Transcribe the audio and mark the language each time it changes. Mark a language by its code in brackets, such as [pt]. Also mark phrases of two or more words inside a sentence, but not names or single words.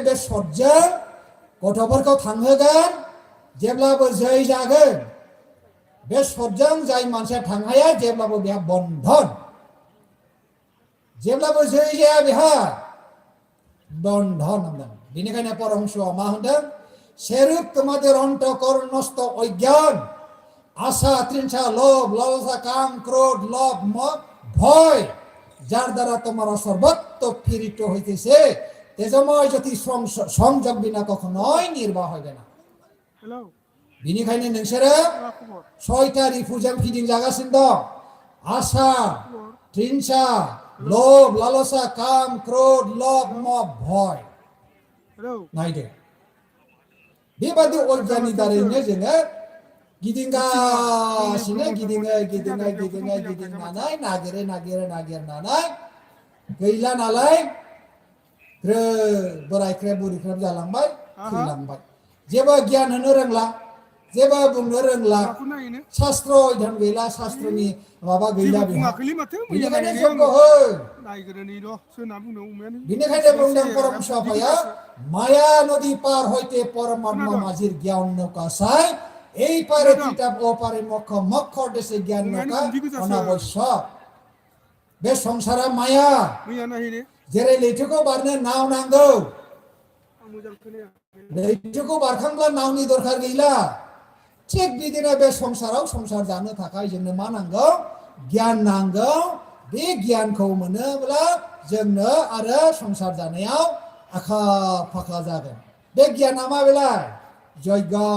[brx] बे सतजों गथ'फोरखौ थांहोगोन जेब्लाबो जै जागोन बे सतजों जाय मानसिया थांहाया जेब्लाबो बेहा बन्धन जेब्लाबो जै जाया बेहा बन्धन होनदों बेनिखायनो परमहंसआ मा होनदों सेरुप [bn] তোমাদের অন্তঃকরণস্থ অজ্ঞান আশা তৃষ্ণা লোভ লালসা কাম ক্রোধ লোভ মোহ ভয় যার দ্বারা তোমরা সর্বত্র পীড়িত হইতেছে তেজময় জ্যোতি সংযোগ বিনা কখনোই নির্বাহ হবে না [brx] हेलौ बेनिखायनो नोंसोरो मा खबर [bn] ছয়টা রিফুজাম [brx] फिदिंजागासिनो दं [bn] আশা তৃষ্ণা লোভ লালসা কাম ক্রোধ লোভ মোহ ভয় [brx] हेलौ नायदो बेबादि अज्ञाननि दारैनो जोङो गिदिंनानै नागिरनानै गैला नालाय बोराय ख्रेब बुरि ख्रेब जालांबाय थैलांबाय जेबो गियान होनो रोंला जेबो बुंनो रोंला माखौ नायनो शास्त्र अध्ययन गैला शास्त्रनि माबा गैला जेबो बेहा बुङाखैलै माथो बेनिखायनो मैया जग्य हो नायग्रोनि र' सोरना बुंदों अमायानो बेनिखायनो बुंदों परमहंस आफाया [bn] মায়া নদী পার হইতে পরমাত্মা মাঝির জ্ঞান নৌকাছাই এই পারে কিতাব ও পারে মক্ষ মক্ষর দেশে জ্ঞান নৌকা অনাবশ্যক [brx] बे संसारा माया मैया नायहैनो जेरै लैथोखौ बारनो नाव नांगौ आं मोजां खोनाया लैथोखौ बारखांब्ला नावनि दरखार गैला थिग बिदिनो बे संसाराव संसार जानो थाखाय जोंनो मा नांगौ गियान नांगौ बे गियानखौ मोनोब्ला जोंनो आरो संसार जानायाव आखा फाखा जागोन बे गियाना मा बेलाय जग्य